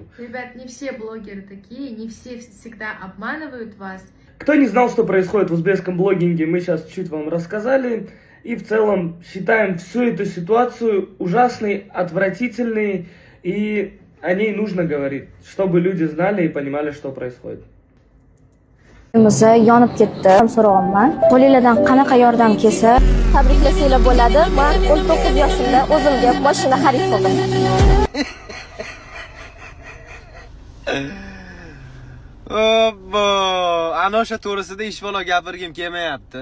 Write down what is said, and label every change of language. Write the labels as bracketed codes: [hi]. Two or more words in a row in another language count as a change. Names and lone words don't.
[ru] Ребят, не все блогеры такие, не все всегда обманывают вас. Кто не знал, что происходит в узбекском блогинге, мы сейчас чуть вам рассказали. И в целом считаем всю эту ситуацию ужасной, отвратительной, и о ней нужно говорить, чтобы люди знали и понимали, что происходит. [uz] Uyimiz yonib ketdi. So'rayapman. Qo'lingizdan qanaqa yordam kelsa tabriklasanglar bo'ladi. Men 19 yoshimda o'zimga mashina xarid qildim. Obbo, ana o'sha to'g'risida ish bola gapirgim kelmayapti.